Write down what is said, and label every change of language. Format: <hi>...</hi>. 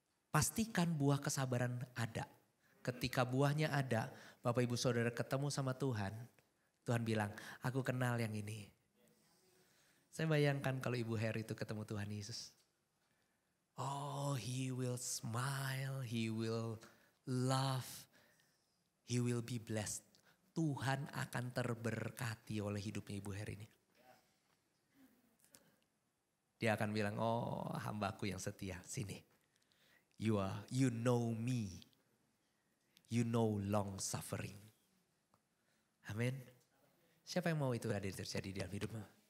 <id>Pastikan buah kesabaran ada. Ketika buahnya ada, Bapak Ibu Saudara ketemu sama Tuhan. Tuhan bilang, aku kenal yang ini. Saya bayangkan kalau Ibu Heri itu ketemu Tuhan Yesus.</id> <en>Oh, He will smile, He will laugh, He will be blessed.</en> <id>Tuhan akan terberkati oleh hidupnya Ibu Heri ini. Dia akan bilang, oh hambaku yang setia, sini.</id> <en>You know me. You know long suffering.</en> <id>Amin. Siapa yang mau itu ada terjadi di dalam hidupmu?</id>